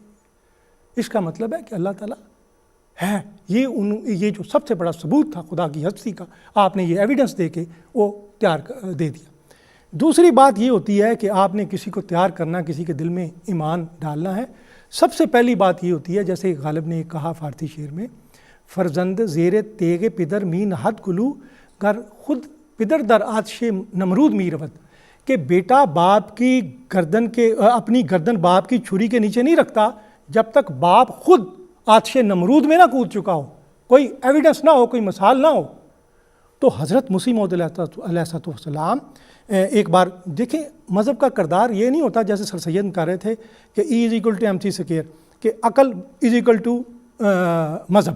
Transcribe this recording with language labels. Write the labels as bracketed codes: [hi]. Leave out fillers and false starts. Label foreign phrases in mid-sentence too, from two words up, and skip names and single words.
[ur] اس کا مطلب ہے کہ اللہ تعالیٰ ہے. یہ جو سب سے بڑا ثبوت تھا خدا کی ہستی کا, آپ نے یہ ایویڈنس دے کے وہ تیار دے دیا. دوسری بات یہ ہوتی ہے کہ آپ نے کسی کو تیار کرنا, کسی کے دل میں ایمان ڈالنا ہے. سب سے پہلی بات یہ ہوتی ہے جیسے غالب نے کہا فارسی شعر میں, [fa] فرزند زیر تیغ پدر می نہد گلو گر خود پدر در آتش نمرود می رود, [ur] کہ بیٹا باپ کی گردن کے اپنی گردن باپ کی چھری کے نیچے نہیں رکھتا جب تک باپ خود آتش نمرود میں نہ کود چکا ہو, کوئی ایویڈنس نہ ہو, کوئی مثال نہ ہو. تو حضرت مسیح موعود علیہ السلام ایک بار دیکھیں, مذہب کا کردار یہ نہیں ہوتا جیسے سر سید کہہ رہے تھے کہ [en] E is equal to mc square, [ur] کہ عقل [en] is equal to [ur] مذہب.